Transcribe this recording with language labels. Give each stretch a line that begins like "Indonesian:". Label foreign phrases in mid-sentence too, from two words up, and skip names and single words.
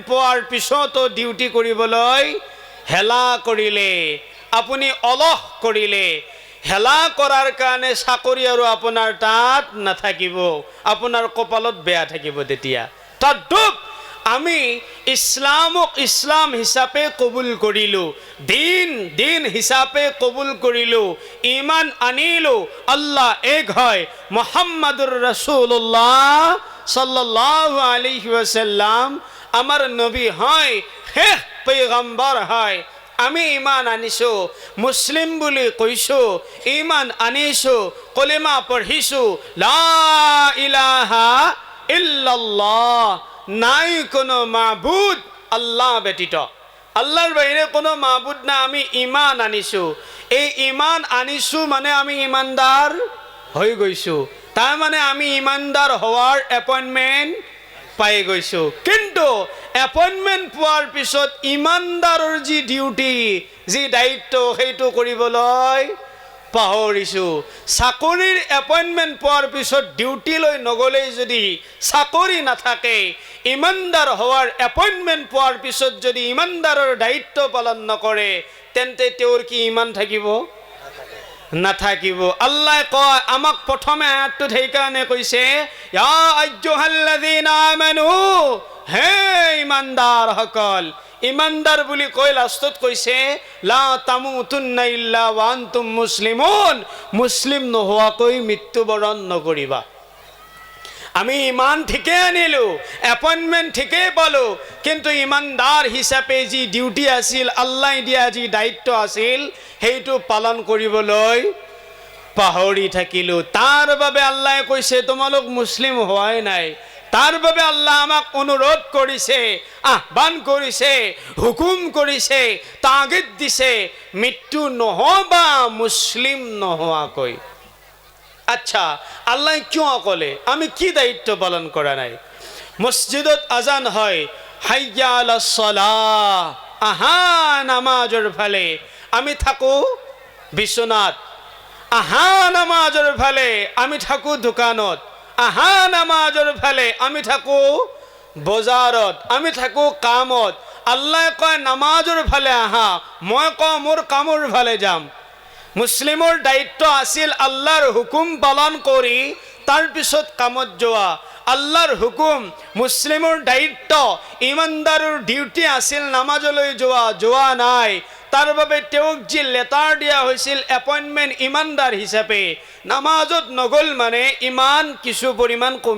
Assamese: পোৱাৰ পিছতো ডিউটি কৰিবলৈ হেলা কৰিলে আপুনি অলস কৰিলে হেলা কৰাৰ কাৰণে চাকৰি আৰু আপোনাৰ তাত নাথাকিব আপোনাৰ কপালত বেয়া থাকিব তেতিয়া তদ্ৰুপ আমি ইছলামক ইছলাম হিচাপে কবুল কৰিলো দিন হিচাপে কবুল কৰিলো ইমান আনিলো আল্লাহ এক হয়
Arabic: محمد رسول الله صلى الله عليه وسلم
Assamese: আমাৰ নবী হয় শেষ পয়গম্বৰ হয় আমি ইমান আনিছো মুসলিম বুলি কৈছো ইমান আনিছো কলিমা পঢ়িছো
Arabic: لا إله إلا الله
Assamese: নাই কোনো মাবুদ আল্লাহ ব্যতীত আল্লাহৰ বাহিৰে কোনো মাবুদ না আমি ইমান আনিছো এই ইমান আনিছো মানে আমি ইমানদাৰ হৈ গৈছো তাৰ মানে আমি ইমানদাৰ হোৱাৰ এপইণ্টমেণ্ট পাই গৈছো কিন্তু এপইণ্টমেণ্ট পোৱাৰ পিছত ইমানদাৰৰ যি ডিউটি যি দায়িত্ব সেইটো কৰিবলৈ পাহৰিছো চাকৰিৰ এপইণ্টমেণ্ট পোৱাৰ পিছত ডিউটিলৈ নগলেই যদি চাকৰি নাথাকে ইমানদাৰ হোৱাৰ এপইণ্টমেণ্ট পোৱাৰ পিছত যদি ইমানদাৰৰ দায়িত্ব পালন নকৰে তেন্তে তেওঁৰ কি ইমান থাকিব নাথাকিব আল্লাহ কয় আমাক প্ৰথমে আয়াতটোত সেইকাৰণে কৈছে
Arabic: يا أيها الذين آمنوا
Assamese: হে ইমানদাৰ সকল ইমানদাৰ বুলি কৈ লাষ্টত কৈছে
Arabic: لا تموتن إلا وأنتم مسلمون
Assamese: মুসলিম নোহোৱাকৈ মৃত্যুবৰণ নকৰিবা আমি ইমান ঠিকে আনিলো এপইণ্টমেণ্ট ঠিকে পালো কিন্তু ইমানদাৰ হিচাপে যি ডিউটি আছিল আল্লাহ দিয়া যি দায়িত্ব আছিল সেইটো পালন কৰিবলৈ পাহৰি থাকিলো তাৰ বাবে আল্লাহ কৈছে তোমালোক মুসলিম হোৱাই নাই তাৰ বাবে আল্লাহ আমাক অনুৰোধ কৰিছে আহ্বান কৰিছে হুকুম কৰিছে তাগিদ দিছে মৃত্যু নহবা মুসলিম নোহোৱাকৈ আচ্ছা আল্লাহ কিয় ক'লে আমি কি দায়িত্ব পালন কৰা নাই মসজিদত আজান হয়
Arabic: حي على الصلاة
Assamese: আহা নামাজৰ ফালে আমি থাকো বিছনাত আহা নামাজৰ ফালে আমি থাকো দোকানত আহা নামাজৰ ফালে আমি থাকো বজাৰত আমি থাকো কামত আল্লাহ কয় নামাজৰ ফালে আহা মই কওঁ মোৰ কামৰ ফালে যাম মুসলিমৰ দায়িত্ব আছিল আল্লাহৰ হুকুম পালন কৰি তাৰ পিছত কামত যোৱা আল্লাহৰ হুকুম মুসলিমৰ দায়িত্ব ইমানদাৰৰ ডিউটি আছিল নামাজলৈ যোৱা নাই তাৰ বাবে তেওঁক যি লেটাৰ দিয়া হৈছিল এপইণ্টমেণ্ট ইমানদাৰ হিচাপে নামাজত নগল মানে ইমান কিছু পৰিমাণ